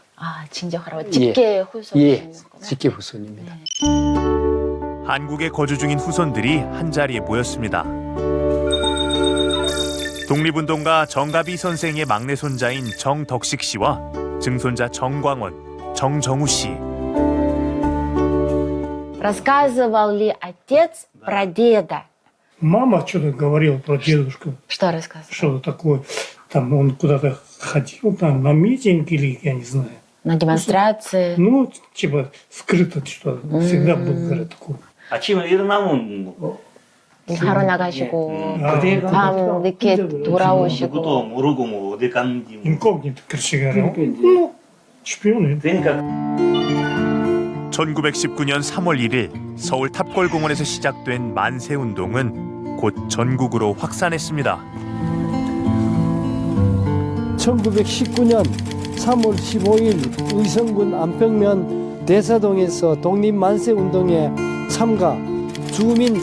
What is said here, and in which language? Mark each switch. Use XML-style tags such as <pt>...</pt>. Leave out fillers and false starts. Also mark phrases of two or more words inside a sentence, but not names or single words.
<ko>아, 진정 할아버지. 직계 후손. 예, 직계 후손입니다. 네. 한국에 거주 중인 후손들이 한자리에 모였습니다. 독립운동가 정가비 선생의 막내 손자인 정덕식 씨와 증손자 정광원, 정정우 씨.</ko> <ru>Рассказывал ли отец про деда? Мама что-то говорила про дедушку, Что рассказывал? что-то такое. Там он куда-то ходил, там на митинг или я не знаю. На демонстрации? Ну, типа скрыто что-то. Всегда был, говорят, такой.</ru> <ko>아침에 일어나면 하러 나가시고 아, 밤 늦게 누구도 돌아오시고 모르고 뭐 어디 갔는지 뭐.</ko> <ru>инкогнито, короче говоря.</ru> <ko>그러니까 이제-</ko> <ru>Ну, шпионы.</ru> <ko>그러니까 1919년 3월 1일 서울 탑골공원에서 시작된 만세운동은 곧 전국으로 확산했습니다. 1919년 3월 15일 의성군 안평면 대사동에서 독립만세운동에 참가, 주민</ko>